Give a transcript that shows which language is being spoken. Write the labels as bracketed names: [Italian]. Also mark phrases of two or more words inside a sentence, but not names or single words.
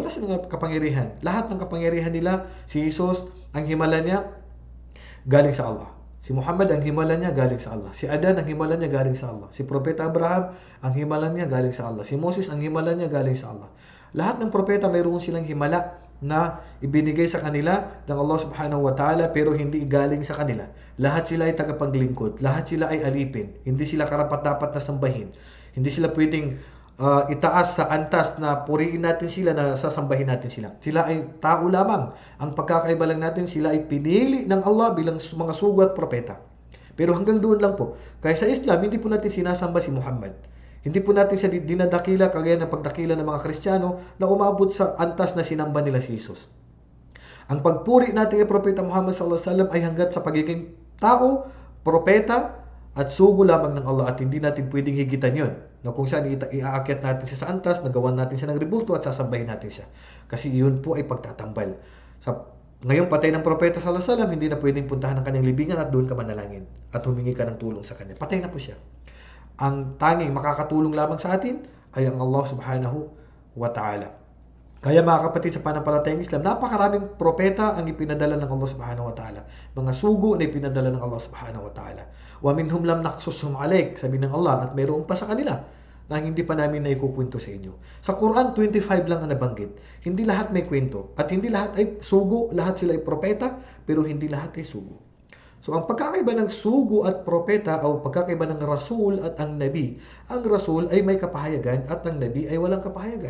[Filipino] Wala silang kapangyarihan. Lahat ng kapangyarihan nila, si Jesus, ang himala niya galing sa Allah. Si Muhammad, ang himala niya galing sa Allah. Si Adan, ang himala niya galing sa Allah. Si Propeta Abraham, ang himala niya galing sa Allah. Si Moses, ang himala niya galing sa Allah. Lahat ng propeta mayroon silang himala na ibinigay sa kanila ng Allah [Arabic] سبحانه وتعالى, [Filipino] pero hindi galing sa kanila. Lahat sila ay tagapaglingkod. Lahat sila ay alipin. Hindi sila karapat-dapat na sambahin. Hindi sila pwedeng itaas sa antas na purihin natin sila, na sasambahin natin sila. Sila ay tao lamang. Ang pagkakaiba lang natin, sila ay pinili ng Allah bilang mga sugo at propeta. Pero hanggang doon lang po. Kaya sa Islam, hindi po natin sinasamba si Muhammad. Hindi po natin siya dinadakila kagaya ng pagdakila ng mga Kristiyano na umabot sa antas na sinamba nila si Jesus. Ang pagpuri natin kay Propeta Muhammad [Arabic] صلى الله عليه وسلم [Filipino] ay hanggat sa pagiging tao, propeta, at sugo lamang ng Allah, at hindi natin pwedeng higitan yon, na kung saan iaakyat natin siya sa antas, nagawan natin siya ng rebulto at sasambahin natin siya. Kasi yun po ay pagtatambal. Ngayong patay ng Propeta [Arabic] صلى الله عليه وسلم, [Filipino] hindi na pwedeng puntahan ang kanyang libingan at doon ka manalangin at humingi ka ng tulong sa kanya. Patay na po siya. Ang tanging makakatulong lamang sa atin ay ang Allah [Arabic] سبحانه وتعالى. [Filipino] Kaya mga kapatid, sa panampalatayang Islam, napakaraming propeta ang ipinadala ng Allah [Arabic] سبحانه وتعالى. [Filipino] Mga sugo na ipinadala ng Allah [Arabic] سبحانه وتعالى. ومنهم لم نقصصهم عليك, [Filipino] sabi ng Allah, at mayroon pa sa kanila na hindi pa namin na ikukwento sa inyo. Sa Quran, 25 lang ang nabanggit. Hindi lahat may kwento. At hindi lahat ay sugo, lahat sila ay propeta, pero hindi lahat ay sugo. So, ang pagkakaiba ng sugo at propeta o pagkakaiba ng rasul at ang nabi, ang rasul ay may kapahayagan at ang nabi ay walang kapahayagan.